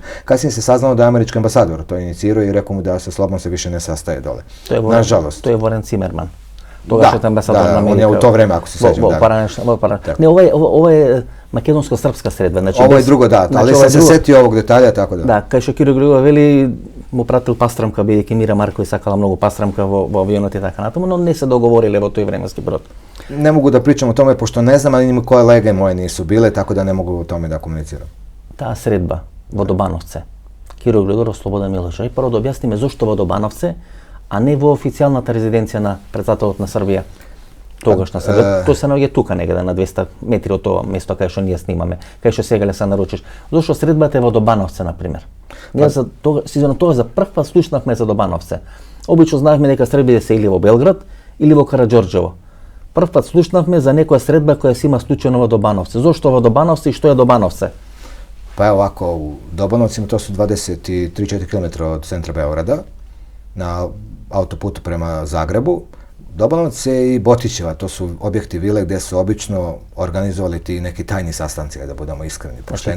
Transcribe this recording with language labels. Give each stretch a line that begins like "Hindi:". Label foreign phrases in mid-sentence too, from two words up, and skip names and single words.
Serbian: Kasnije se saznalo da je američki ambasador to inicirao i rekao mu da se Slobodan se više ne sastaje dole. Nažalost. To je Warren Zimmerman. Da, on je u to vreme, ako se sećam. Ne, ovo je makedonsko-srpska sredba. Znači, ovo je drugo, da, ali sam se setio ovog detalja, tako da.
Macedonian: Да, кај што Киро Глигоров вели, му пратил пастрамка, бидејќи Мира Марковиć сакала многу пастрамка во авионот и така натаму, но не се договориле во тој временски период.
Serbian: Ne mogu da pričam o tome, pošto ne znam, ali koje lege moje nisu bile, tako da ne mogu o tome da komuniciram.
Macedonian: Tаа средба во Добановце, Киро Глигоров, Слободан Милошевиќ, прво да објасниме зошто во Добановце, а не во официјалната резиденција на председателот на Србија. Тогаш на Србија, тоа се наоѓа тука негде на 200 метри од тоа место кај што ние снимаме, кај што сега се наручиш. Зошто средбата е во Добановце, на пример? Ние за тоа за прв пат слушнавме за Добановце. Обично знаевме дека Србија се или во Белград или во Караџорџево. Прв пат слушнавме за некоја средба која се има случајно во Добановце. Зошто во Добановце и што е Добановце?
Serbian: Pa evo ovako, u Dobanovcima to su 23-4 km od centra Beograda, na autoputu prema Zagrebu. Dobanovce i Botićeva, to su objekti vile gdje su obično organizovali ti neki tajni sastanci, da budemo iskreni, pošteni.